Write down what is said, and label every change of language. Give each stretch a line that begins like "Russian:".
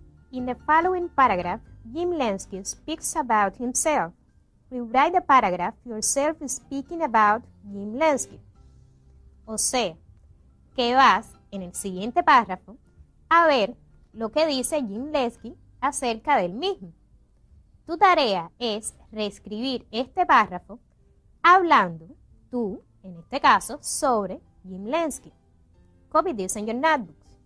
English: In the following paragraph, Jim Lenski speaks about himself. Rewrite the paragraph yourself speaking about Jim Lenski.
Spanish: O sea, que vas en el siguiente párrafo a ver lo que dice Jim Lenski acerca del mismo. Tu tarea es reescribir este párrafo hablando tú, en este caso, sobre Jim Lenski.
English: Copy this in your notebooks.